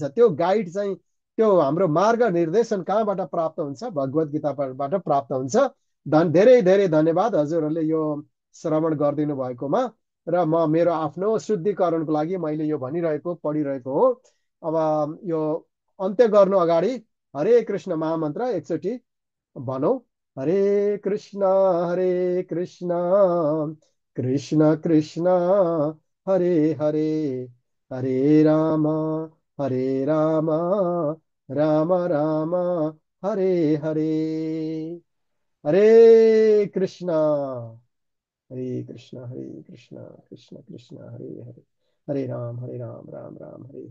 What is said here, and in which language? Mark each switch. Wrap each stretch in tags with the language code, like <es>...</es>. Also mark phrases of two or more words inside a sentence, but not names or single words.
<ne>त्यो गाइड चाहिँ, त्यो हाम्रो मार्ग निर्देशन कहाँबाट प्राप्त हुन्छ? भगवत गीताबाट प्राप्त हुन्छ। धेरै धेरै धन्यवाद हजुरहरूले यो श्रवण गरिदिनु भएकोमा। र म मेरो आफ्नो शुद्धिकरणको लागि मैले यो पढिरहेको हो। अब यो अन्त्य गर्नु अगाडि हरे कृष्ण महामन्त्र एकचोटि भनौँ। हरे कृष्ण कृष्ण कृष्ण हरे हरे, हरे राम राम राम हरे हरे। हरे कृष्ण हरे कृष्ण कृष्ण कृष्ण हरे हरे, हरे राम राम राम हरे।</ne>